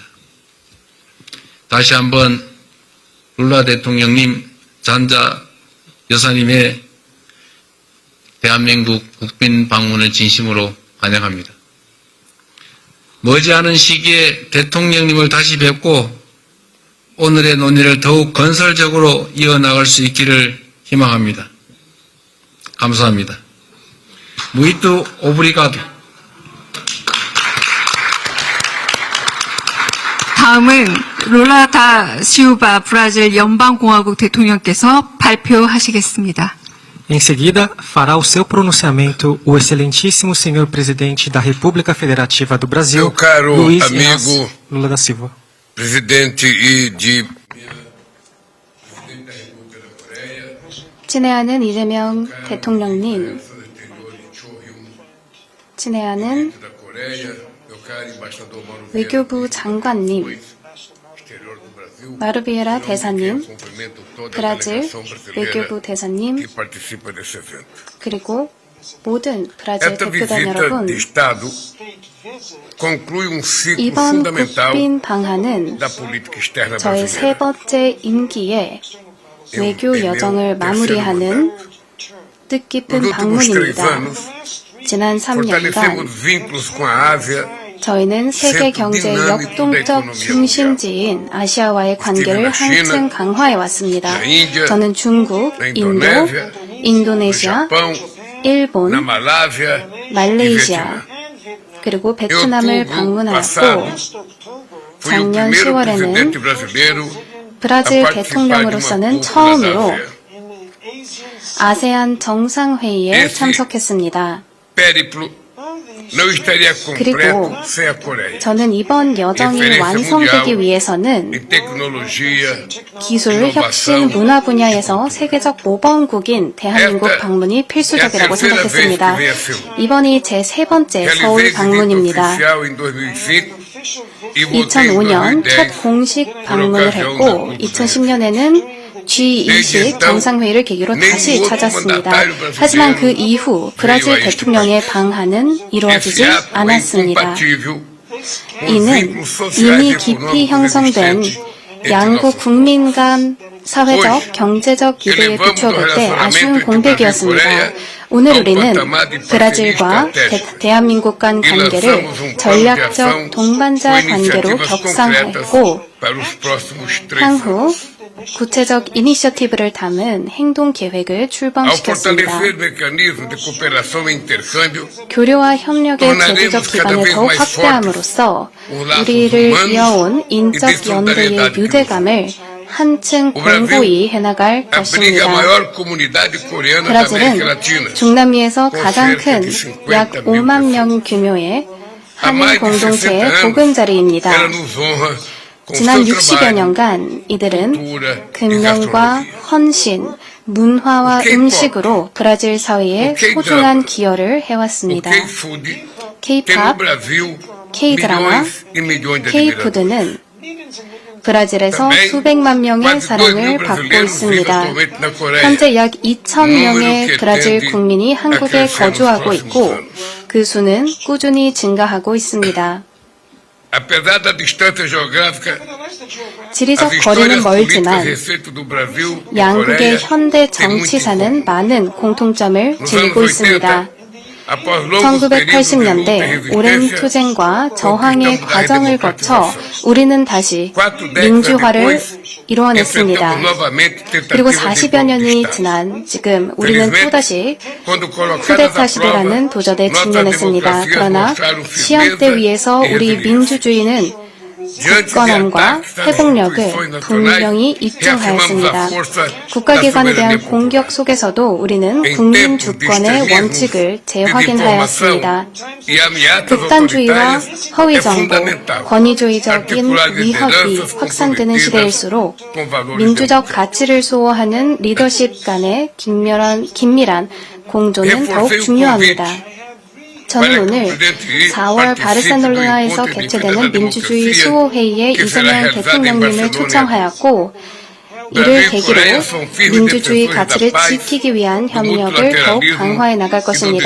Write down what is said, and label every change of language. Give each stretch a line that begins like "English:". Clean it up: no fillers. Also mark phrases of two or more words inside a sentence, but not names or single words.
Korean: 다시 한번 룰라 대통령님, 잔자 여사님의 대한민국 국빈 방문을 진심으로 환영합니다. 머지않은 시기에 대통령님을 다시 뵙고 오늘의 논의를 더욱 건설적으로 이어나갈 수 있기를 희망합니다. 감사합니다.
Portuguese: Muito obrigado.
Korean: 다음은 룰라 다 시우바 브라질 연방공화국 대통령께서 발표하시겠습니다.
Portuguese: Em seguida, fará o seu pronunciamento o excelentíssimo senhor presidente da República Federativa do Brasil, Meu caro Luiz amigo Inácio Lula da Silva. presidente
Korean: 친애하는 이재명 대통령님, 친애하는 외교부 장관님, 마르비에라 대사님, 브라질 외교부 대사님, 그리고 모든 브라질
Portuguese: Esta
Korean: 대표단
Portuguese: visita
Korean: 여러분,
Portuguese: de Estado conclui um ciclo
Korean: 이번
Portuguese: fundamental
Korean: 국빈 방한은
Portuguese: da política externa
Korean: 저의 세
Portuguese: brasileira.
Korean: 번째 임기의 외교
Portuguese: É meu
Korean: 여정을
Portuguese: terceiro
Korean: 마무리하는
Portuguese: mandato.
Korean: 뜻깊은
Portuguese: Nos últimos 3
Korean: 방문입니다.
Portuguese: anos,
Korean: 지난 3년간
Portuguese: fortalecemos vínculos com a Ásia,
Korean: 저희는 세계 경제의 역동적 중심지인 아시아와의 관계를 한층 강화해 왔습니다. 저는 중국,
Portuguese: na
Korean: 인도,
Portuguese: Indonésia, no
Korean: 인도네시아,
Portuguese: Japão, na
Korean: 일본,
Portuguese: Malásia e
Korean: 말레이시아,
Portuguese: Vietnã.
Korean: 그리고
Portuguese: Em
Korean: 베트남을
Portuguese: outubro
Korean: 방문하였고
Portuguese: passado, fui o
Korean: 작년
Portuguese: primeiro
Korean: 10월에는
Portuguese: presidente brasileiro a
Korean: 브라질
Portuguese: participar de uma
Korean: 대통령으로서는
Portuguese: cúpula da
Korean: 처음으로
Portuguese: ASEAN.
Korean: 아세안 정상회의에 예, 참석했습니다.
Portuguese: Périplo não estaria
Korean: 그리고
Portuguese: completo sem a Coreia.
Korean: 저는 이번 여정이 완성되기 위해서는
Portuguese: Em tecnologia,
Korean: 기술, 혁신, 문화 분야에서 세계적 모범국인 대한민국 방문이 필수적이라고 생각했습니다. 이번이 제 세 번째 서울
Portuguese: realizei visita
Korean: 방문입니다.
Portuguese: oficial em 2005 e voltei em
Korean: 2005년
Portuguese: 2010
Korean: 첫 공식 방문을 했고 2010년에는 G20 정상회의를 계기로 다시 찾았습니다. 하지만 그 이후 브라질 대통령의 방한은 이루어지지 않았습니다. 이는 이미 깊이 형성된 양국 국민 간 사회적, 경제적 유대에 비춰볼 때 아쉬운 공백이었습니다. 오늘 우리는 브라질과 대한민국 간 관계를 전략적 동반자 관계로 격상했고 향후 구체적 이니셔티브를 담은 행동 계획을
Portuguese: Ao
Korean: 출범시켰습니다.
Portuguese: fortalecer mecanismos de cooperação e intercâmbio,
Korean: 교류와 협력의 제도적 기반을 더욱 확대함으로써 우리를 이어온 인적 연대의 유대감을 한층 공고히 해나갈
Portuguese: abriga a
Korean: 것입니다.
Portuguese: maior comunidade coreana da América
Korean: 브라질은
Portuguese: Latina.
Korean: 중남미에서 가장 큰 약 5만 명 규모의
Portuguese: Há
Korean: 한인
Portuguese: mais de 60
Korean: 공동체의
Portuguese: anos,
Korean: 보금자리입니다.
Portuguese: ela nos honra com
Korean: 지난
Portuguese: seu
Korean: 60여
Portuguese: trabalho.
Korean: 년간 이들은
Portuguese: cultura e
Korean: 금연과
Portuguese: gastronomia.
Korean: 헌신, 문화와 음식으로 브라질 사회에 소중한 기여를
Portuguese: O
Korean: 해왔습니다.
Portuguese: K-Food tem no
Korean: K-팝,
Portuguese: Brasil
Korean: K-드라마,
Portuguese: milhões e milhões de admiradores.
Korean: K-푸드는 브라질에서
Portuguese: Também,
Korean: 수백만 명의
Portuguese: quase 2
Korean: 사랑을
Portuguese: mil
Korean: 받고
Portuguese: brasileiros vivem
Korean: 있습니다.
Portuguese: atualmente na Coreia.
Korean: 현재 약 2,000명의
Portuguese: número
Korean: 브라질
Portuguese: que
Korean: 국민이
Portuguese: tende a
Korean: 한국에
Portuguese: crescer nos
Korean: 거주하고
Portuguese: próximos
Korean: 있고
Portuguese: anos.
Korean: 그 수는 꾸준히 증가하고 있습니다.
Portuguese: Apesar da distância geográfica,
Korean: 지리적
Portuguese: as
Korean: 거리는
Portuguese: histórias políticas
Korean: 멀지만
Portuguese: recentes do Brasil e
Korean: 양국의
Portuguese: Coreia
Korean: 현대
Portuguese: têm muito em
Korean: 정치사는
Portuguese: comum.
Korean: 많은 공통점을
Portuguese: Nos
Korean: 지니고
Portuguese: anos 80,
Korean: 있습니다.
Portuguese: após longos períodos de luta e
Korean: 1980년대 오랜
Portuguese: resistência,
Korean: 투쟁과 저항의
Portuguese: conquistamos a
Korean: 과정을 거쳐
Portuguese: redemocratização.
Korean: 우리는 다시
Portuguese: 4 décadas
Korean: 민주화를
Portuguese: depois,
Korean: 이뤄냈습니다.
Portuguese: enfrentamos novamente
Korean: 그리고
Portuguese: tentativas de
Korean: 40여 년이
Portuguese: golpe de Estado.
Korean: 지난 지금 우리는
Portuguese: Felizmente,
Korean: 또다시
Portuguese: quando colocadas
Korean: 쿠데타
Portuguese: à
Korean: 시대라는
Portuguese: prova,
Korean: 도전에
Portuguese: nossas
Korean: 직면했습니다.
Portuguese: democracias
Korean: 그러나
Portuguese: mostraram
Korean: 시험대
Portuguese: firmeza
Korean: 위에서
Portuguese: e
Korean: 우리
Portuguese: resiliência.
Korean: 민주주의는
Portuguese: Diante de
Korean: 굳건함과
Portuguese: ataques das
Korean: 회복력을
Portuguese: instituições nacionais,
Korean: 분명히
Portuguese: reafirmamos
Korean: 입증하였습니다.
Portuguese: a força
Korean: 국가기관에
Portuguese: da
Korean: 대한
Portuguese: soberania
Korean: 공격
Portuguese: popular.
Korean: 속에서도 우리는
Portuguese: Em
Korean: 국민
Portuguese: tempos de
Korean: 주권의
Portuguese: extremismos,
Korean: 원칙을
Portuguese: de
Korean: 재확인하였습니다.
Portuguese: desinformação e ameaças
Korean: 극단주의와
Portuguese: autoritárias,
Korean: 허위
Portuguese: é
Korean: 정보,
Portuguese: fundamental
Korean: 권위주의적인
Portuguese: articular
Korean: 위협이
Portuguese: lideranças
Korean: 확산되는
Portuguese: comprometidas
Korean: 시대일수록
Portuguese: com valores
Korean: 민주적
Portuguese: democráticos.
Korean: 가치를 수호하는 리더십 간의 긴밀한 공조는 더욱
Portuguese: Reforcei o
Korean: 중요합니다.
Portuguese: convite
Korean: 저는 오늘 4월 바르셀로나에서 개최되는 민주주의 수호회의에 이재명 대통령님을 초청하였고 이를 계기로 민주주의 가치를 지키기 위한 협력을 더욱 강화해 나갈 것입니다.